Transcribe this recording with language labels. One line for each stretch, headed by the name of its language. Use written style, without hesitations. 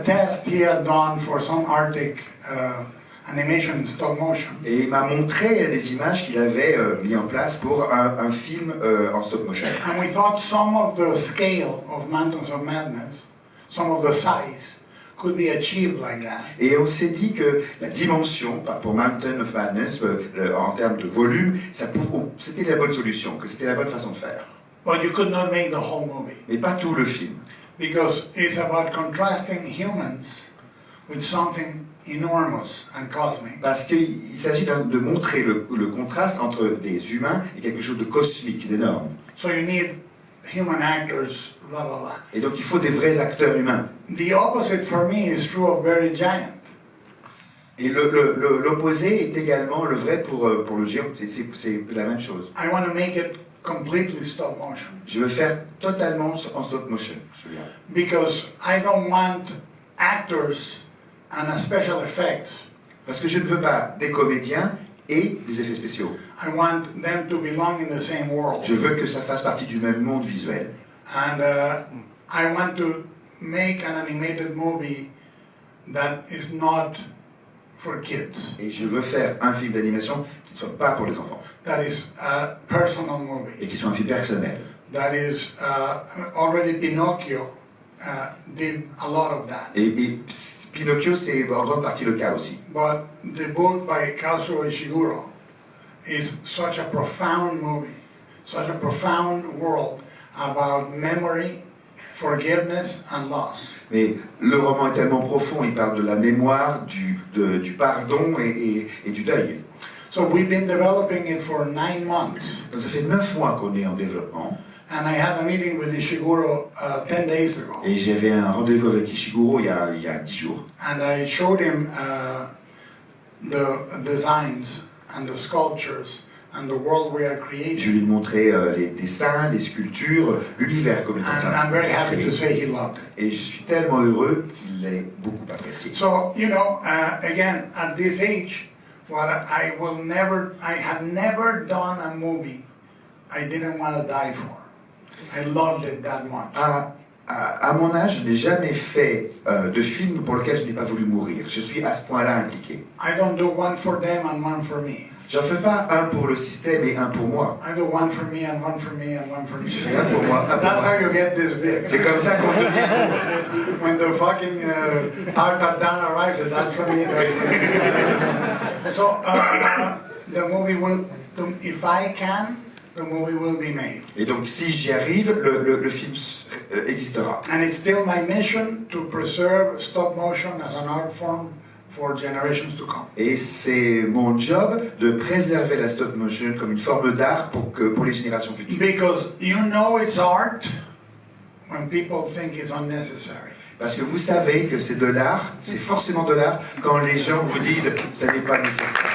English: a test he had done for some Arctic animation in stop motion.
French: et il m'a montré les images qu'il avait mis en place pour un film en stop motion.
English: And we thought some of the scale of Mountains of Madness, some of the size, could be achieved like that.
French: Et on s'est dit que la dimension, pour Mountain of Madness, en termes de volume, c'était la bonne solution, que c'était la bonne façon de faire.
English: But you could not make the whole movie
French: Mais pas tout le film.
English: because it's about contrasting humans with something enormous and cosmic.
French: Parce qu'il s'agit de montrer le contraste entre des humains et quelque chose de cosmique, d'énorme.
English: So you need human actors, blah, blah, blah.
French: Et donc il faut des vrais acteurs humains.
English: The opposite for me is true of Buried Giant.
French: Et l'opposé est également le vrai pour le géant, c'est la même chose.
English: I want to make it completely stop motion
French: Je veux faire totalement en stop motion, celui-là.
English: because I don't want actors and a special effects.
French: Parce que je ne veux pas des comédiens et des effets spéciaux.
English: I want them to belong in the same world.
French: Je veux que ça fasse partie du même monde visuel.
English: And I want to make an animated movie that is not for kids,
French: Et je veux faire un film d'animation qui ne soit pas pour les enfants.
English: that is a personal movie,
French: Et qui soit un film personnel.
English: that is already Pinocchio did a lot of that.
French: Et Pinocchio, c'est en grande partie le cas aussi.
English: But the book by Kazuo Ishiguro is such a profound movie, such a profound world about memory, forgiveness, and loss.
French: Mais le roman est tellement profond, il parle de la mémoire, du pardon et du deuil.
English: So we've been developing it for 9 months.
French: Donc ça fait 9 mois qu'on est en développement.
English: And I had a meeting with Ishiguro 10 days ago.
French: Et j'avais un rendez-vous avec Ishiguro il y a 10 jours.
English: And I showed him the designs and the sculptures and the world we are
French: Je
English: creating.
French: lui ai montré les dessins, les sculptures, l'univers comme il est en
English: And
French: train
English: I'm very happy
French: de
English: to
French: créer.
English: say he loved it.
French: Et je suis tellement heureux qu'il l'ait beaucoup apprécié.
English: So, you know, again, at this age, I have never done a movie I didn't want to die for. I loved it that much.
French: À mon âge, je n'ai jamais fait de film pour lequel je n'ai pas voulu mourir. Je suis à ce point-là impliqué.
English: I don't do one for them and one for me.
French: J'en fais pas un pour le système et un pour moi.
English: I do one for me and one for me and one for me.
French: Je fais un pour moi, un pour
English: That's
French: moi.
English: how you get this big.
French: C'est comme ça qu'on devient.
English: When the fucking Tartan arrives, that's for me. So the movie will, if I can, the movie will be made.
French: Et donc, si j'y arrive, le film existera.
English: And it's still my mission to preserve stop motion as an art form for generations to come.
French: Et c'est mon job de préserver la stop motion comme une forme d'art pour les générations futures.
English: Because you know it's art when people think it's unnecessary.
French: Parce que vous savez que c'est de l'art, c'est forcément de l'art quand les gens vous disent « ça n'est pas nécessaire ».